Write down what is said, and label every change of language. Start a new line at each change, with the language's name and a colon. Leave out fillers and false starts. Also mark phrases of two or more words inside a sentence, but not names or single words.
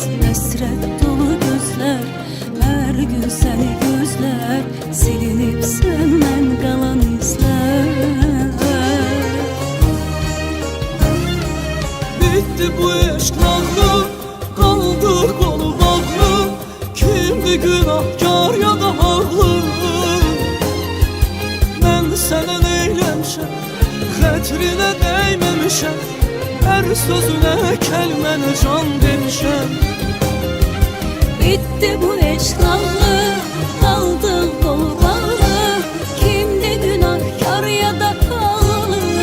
Turkish: Hasret dolu gözler, her gün seni gözler, silinip senden kalan izler. Bitti bu eşk nağlı, kaldı kolu bağlı, kimdi günahkar ya da haqlı.
Azerbaijani: Ben sənə neyləmişəm, xətrinə dəyməmişəm, hər sözünə kəlməni can demişəm.
Turkish: Bitti bu eşk nağlı, kaldı kolu bağlı, kimdi günahkar ya da halı.